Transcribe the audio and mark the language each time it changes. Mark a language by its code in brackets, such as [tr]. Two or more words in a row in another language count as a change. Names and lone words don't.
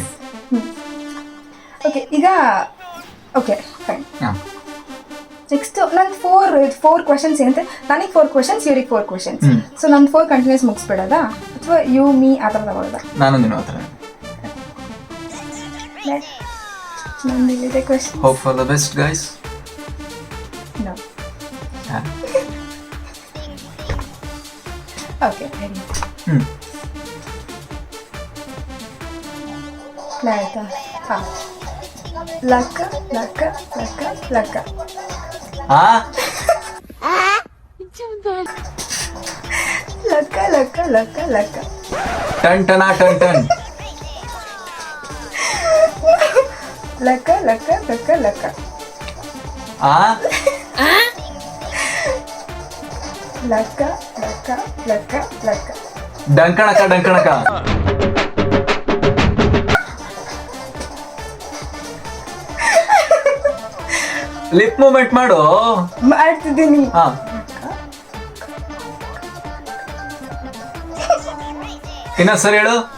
[en] okay, ಈಗ okay fine. [kn] ನೆಕ್ಸ್ಟ್ ನನ್ನ [en] four questions [kn] ಏನಂತೆ, ನನಗೆ 4 ಕ್ವಶನ್ಸ್, ಇವ್ರಿಗೆ 4 ಕ್ವಶನ್ಸ್. ಸೊ ನನ್ನ 4 ಕಂಟಿನ್ಯೂಸ್ ಮುಗಿಸ್ಬಿಡೋದಾ ಅಥವಾ [en] you me [kn] ಆ ಥರ ತಗೊಳ್ಳೋದಾ? ನಾನು ನೀನು ಆ ಥರ. ನಂದಿದೆ ಕ್ವಶನ್. [en] hope for the best guys. no. okay, ready. [kn] ಆಯ್ತಾ? ಹಾಂ. ಲಕ್ಕ ಲಕ್ಕ ಲಕ್ಕ ಲಕ್ಕ. ಲಕ್ಕ ಲಕ್ಕ ಲಕ್ಕ ಲಕ್ಕ. ಟನ್ ಟನ ಟನ್ ಟನ್. ಲಕ್ಕ ಲಕ್ಕ ಲಕ್ಕ ಲಕ್ಕ. ಲಕ್ಕ ಲಕ್ಕ ಲಕ್ಕ ಲಕ್ಕ. ಡಂಕಣಕ ಡಂಕಣಕ. [en] lip movement [kn] ಮಾಡು. ಮಾಡ್ತಿದ್ದೀನಿ. ಇನ್ನ ಸರಿ ಹೇಳು.